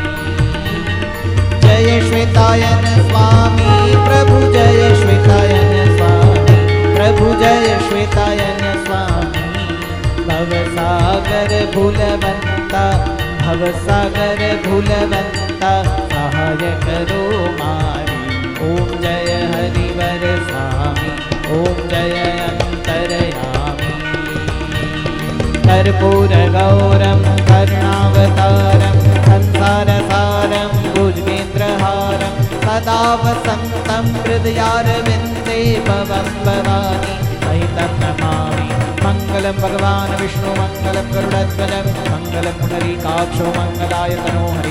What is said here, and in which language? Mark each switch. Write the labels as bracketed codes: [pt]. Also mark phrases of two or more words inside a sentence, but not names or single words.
[gu] જય શ્વેતાયન સ્વામી, પ્રભુ જય શ્વેતાયન સ્વામી, પ્રભુ જય શ્વેતાયન સ્વામી. ભવસાગર ભૂલવંતા, ભવસાગર ભૂલવંતા, સહાય કરો મારી. ઓમ જય હરિવર સ્વામી. ઓમ જય અંતરયામી. [sa] कर्पूर गौरम करुणावतारम संसार सारम भुजगेन्द्रहारम सदा वसंतम हृदयारविंदे भवं भवानी सहितं नमामि. मंगलम भगवान विष्णु मंगलम गरुड़ध्वज मंगलम पुंडरीकाक्षो मंगलायतनो हरि.